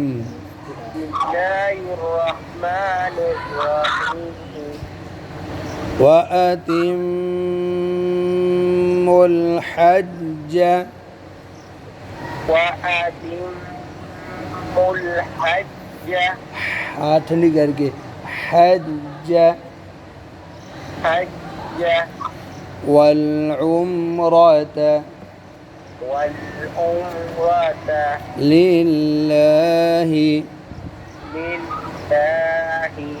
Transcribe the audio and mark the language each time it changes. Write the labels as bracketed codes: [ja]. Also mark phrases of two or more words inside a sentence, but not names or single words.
[ar] بسم الله الرحمن الرحيم. وأتموا الحج وأتموا الحج [ur] हाथ नहीं करके حج [ar] حج والعمرة والعمرة لله لله